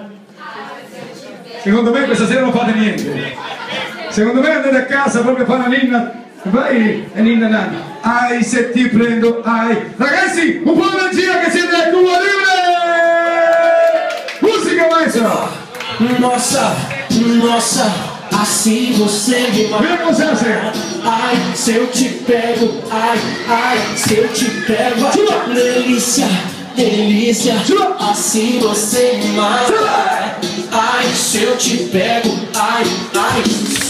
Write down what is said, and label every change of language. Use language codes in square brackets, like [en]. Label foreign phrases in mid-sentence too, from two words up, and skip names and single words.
[it] Secondo me questa sera non fate niente. Secondo me andate a casa proprio a fare una ninna. Vai e ninna nanna. Ai se ti prendo, ai. Ragazzi, un po' di energia che siete al Cuba Libre! Musica maestro! [pt] Nossa, nossa, assim você me mata. Vem com você, Zé. Ai, se eu te pego, ai, se eu te pego. Delícia, delícia, assim você me mata. Ai, se eu te pego, ai,